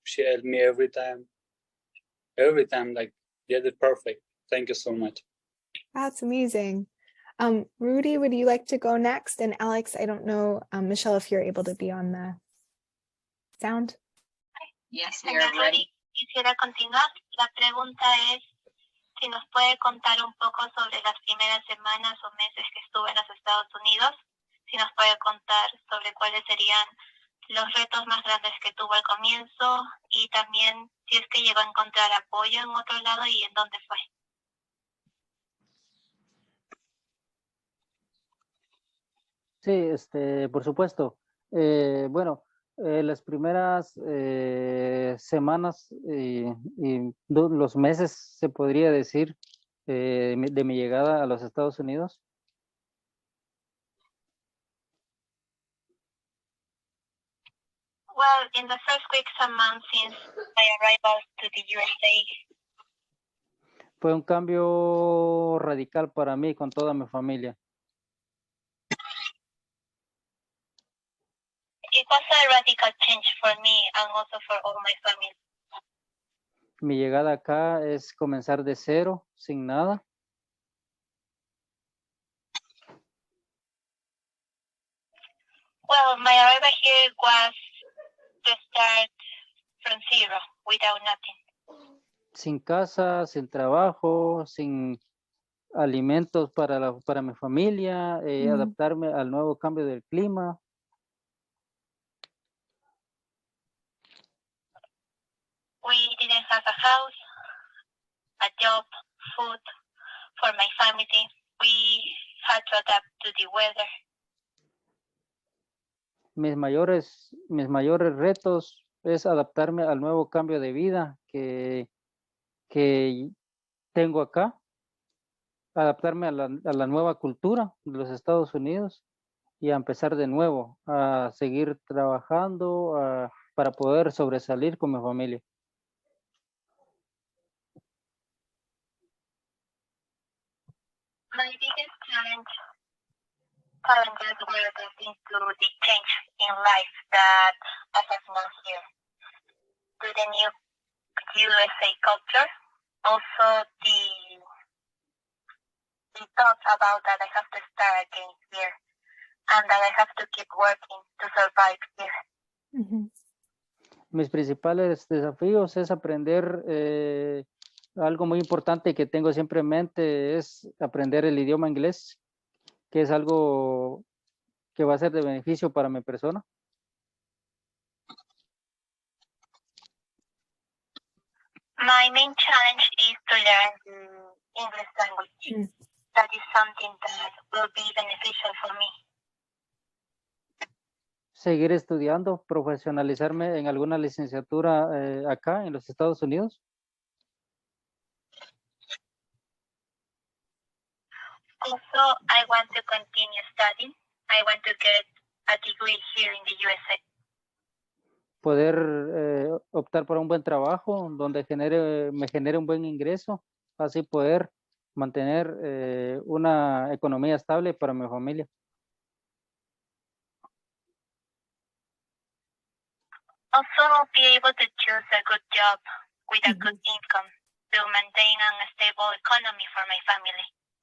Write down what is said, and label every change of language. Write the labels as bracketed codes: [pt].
[en] She helped me every time, like they did perfect. Thank you so much. That's amazing. Rudy, would you like to go next? And Alex, I don't know, Michelle, if you're able to be on the sound. Yes, we are ready. [es] Quisiera continuar. La pregunta es si nos puede contar un poco sobre las primeras semanas o meses que estuvo en los Estados Unidos. Si nos puede contar sobre cuáles serían los retos más grandes que tuvo al comienzo y también si es que llegó a encontrar apoyo en otro lado y en dónde fue. Sí, por supuesto. Bueno, las primeras semanas y los meses, se podría decir, de mi llegada a los Estados Unidos. [en] Well, in the first weeks and months since my arrival to the USA, [es] Fue un cambio radical para mí con toda mi familia. [en] it was a radical change for me and also for all my family. [es] Mi llegada acá es comenzar de cero, sin nada. [en] Well, my arrival here was to start from zero, without nothing. [es] Sin casa, sin trabajo, sin alimentos para mi familia, adaptarme al nuevo cambio del clima. [en] We didn't have a house, a job, food for my family. We had to adapt to the weather. [es] Mis mayores retos es adaptarme al nuevo cambio de vida que tengo acá, adaptarme a la nueva cultura de los Estados Unidos y a empezar de nuevo, a seguir trabajando para poder sobresalir con mi familia. [en] My biggest challenges were relating to the change in life that I have now here, to the new USA culture, also the thought about that I have to start again here and that I have to keep working to survive here. [es] mis principales desafíos es aprender algo muy importante que tengo siempre en mente es aprender el idioma inglés, que es algo que va a ser de beneficio para mi persona. [en] My main challenge is to learn the English language. That is something that will be beneficial for me. [es] Seguir estudiando, profesionalizarme en alguna licenciatura acá en los Estados Unidos. [en] Also, I want to continue studying. I want to get a degree here in the USA. [es] Poder optar por un buen trabajo donde me genere un buen ingreso, así poder mantener una economía estable para mi familia. [en] Also, be able to choose a good job with a good income to maintain a stable economy for my family.